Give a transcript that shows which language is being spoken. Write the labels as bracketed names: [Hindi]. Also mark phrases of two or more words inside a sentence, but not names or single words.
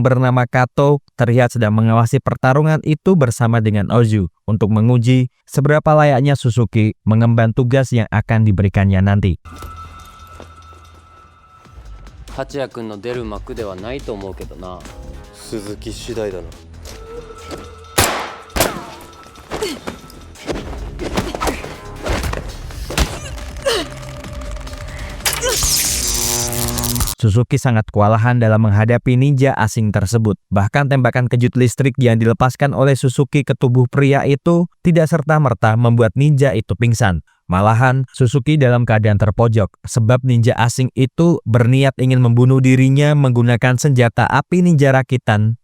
[Indonesian] bernama Kato terlihat sedang mengawasi pertarungan itu bersama dengan Ozu untuk menguji seberapa layaknya Suzuki mengemban tugas yang akan diberikannya nanti. [Japanese] 八谷君の出る幕ではないと思うけどな。鈴木次第だな。 [Indonesian] Suzuki sangat kewalahan dalam menghadapi ninja asing tersebut. Bahkan tembakan kejut listrik yang dilepaskan oleh Suzuki ke tubuh pria itu tidak serta-merta membuat ninja itu pingsan. Malahan, Suzuki dalam keadaan terpojok sebab ninja asing itu berniat ingin membunuh dirinya menggunakan senjata api ninja rakitan.